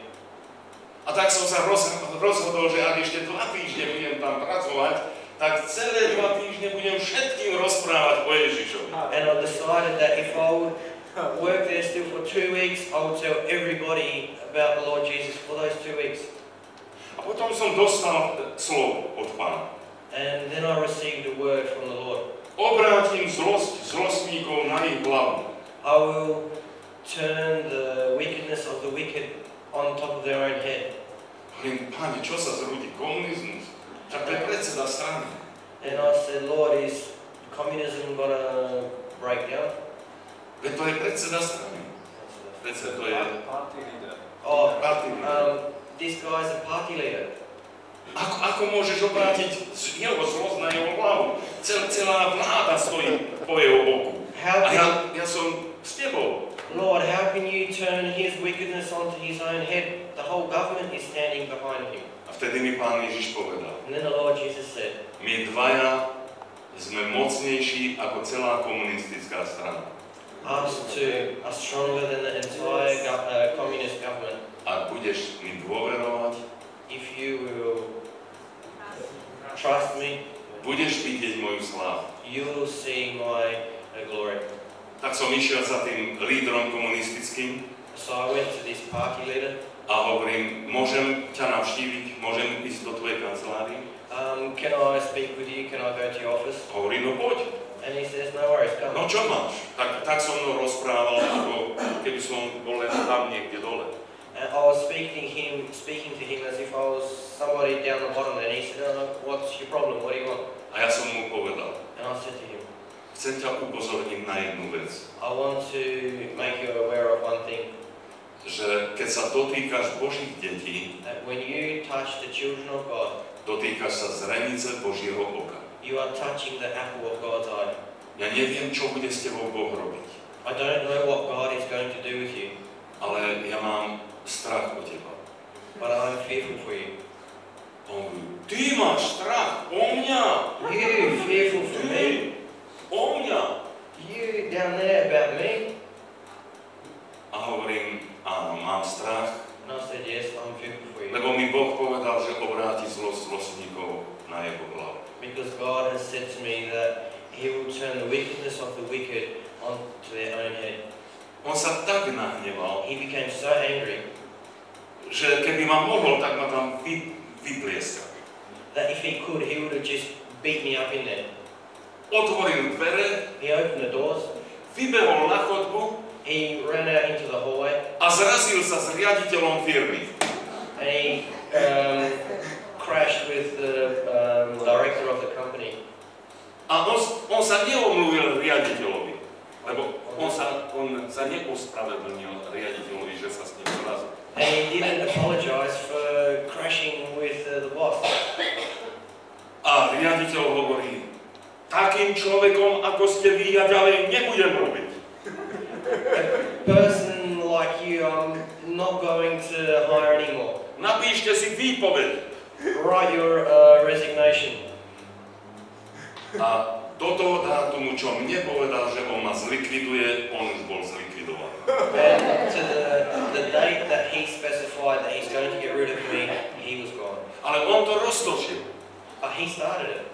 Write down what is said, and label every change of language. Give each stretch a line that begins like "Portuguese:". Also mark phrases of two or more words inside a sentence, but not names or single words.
Slovak: A tak som sa rozhodol, že ak ešte 2 týždne budem tam pracovať, tak celé 2 týždne budem všetkým rozprávať o Ježišovi.
English: And I decided that if I would work there still for 2 weeks, I would tell everybody about the Lord Jesus for those 2 weeks.
Slovak: A potom som dostal slovo od Pána.
English: And then I received a word from the Lord.
Slovak: Obrátim zlostníkov na ich hlavu.
English: I will turn the wickedness of the wicked on top of their own head.
Slovak: Hovorím, Pane, čo sa zrúdi? Komunizmus? Tak to je predseda strany.
English: And I said, Lord, is communism gonna break down?
Slovak: Veď to je predseda strany. Predseda to je
English: Party leader. Oh, party leader. this guy's a party leader.
Slovak: Ako môžeš obrátiť jeho zlosť na jeho hlavu? Celá vláda stojí po jeho boku.
English: How
Slovak: A
English: can,
Slovak: ja som s tebou.
English: Lord, how can you turn his wickedness onto his own head? The whole government is standing behind him.
Slovak: A vtedy mi Pán Ježiš povedal,
English: And then the Lord Jesus said,
Slovak: my dvaja sme mocnejší ako celá komunistická strana.
English: us two are stronger than the entire communist government.
Slovak: Ak budeš mi dôverovať,
English: If you will trust me,
Slovak: budeš vidieť moju slávu.
English: you will see my glory.
Slovak: Tak som išiel za tým lídrom komunistickým
English: So I went to this party leader.
Slovak: a hovorím, môžem ťa navštíviť, môžem ísť do tvojej kancelárie?
English: Can I speak with you? Can I go to your office?
Slovak: Hovorí, no poď.
English: And he says, no worries, come.
Slovak: No čo máš? Tak so mnou rozprával, ako keby som bol len tam niekde dole.
English: And I was speaking to him as if I was somebody down the bottom. And he said, oh, what's your problem? What do you want?
Slovak: A ja som mu povedal,
English: And I said to him,
Slovak: chcem ťa upozorniť na jednu vec.
English: I want to make you aware of one thing.
Slovak: Že keď sa dotýkaš Božích detí,
English: That when you touch the children of God,
Slovak: dotýkaš sa zrenice Božieho oka.
English: you are touching the apple of God's eye.
Slovak: Ja neviem, čo bude s tebou Boh robiť,
English: I don't know what God is going to do with you,
Slovak: ale ja mám strach o teba.
English: but I'm fearful for you.
Slovak: On hovorí, ty máš strach o mňa,
English: You fearful for me?
Slovak: o mňa.
English: You down there about me?
Slovak: A hovorím, áno, mám strach,
English: And I said, yes, I'm fearful for you.
Slovak: lebo mi Boh povedal, že obráti zlosť zlostníkov na jeho hlavu.
English: Because God has said to me that He will turn the wickedness of the wicked onto their own head.
Slovak: On sa tak nahneval,
English: He became so angry
Slovak: že keby ma mohol, tak ma tam vyplieskal.
English: that if he could, he would have just beat me up in there.
Slovak: Otvoril dvere,
English: He opened the doors,
Slovak: vybehol na chodbu
English: he ran out into the hallway,
Slovak: a zrazil sa s riaditeľom firmy.
English: and he crashed with the director of the company.
Slovak: A on sa neomluvil riaditeľovi, lebo on sa neospravedlnil riaditeľovi, že sa s ním zrazil.
English: And he didn't apologize for crashing with the boss.
Slovak: A riaditeľ hovorí, takým človekom, ako ste vy, ja ďalej nebudem robiť.
English: A person like you, I'm not going to hire anymore.
Slovak: Napíšte si výpoveď.
English: Write your resignation.
Slovak: A do toho dátumu, čo mne povedal, že on ma zlikviduje, on už bol zlikvidovaný.
English: And to the date that he specified that he's going to get rid of me, he was gone.
Slovak: Ale on to roztočil.
English: But he started it.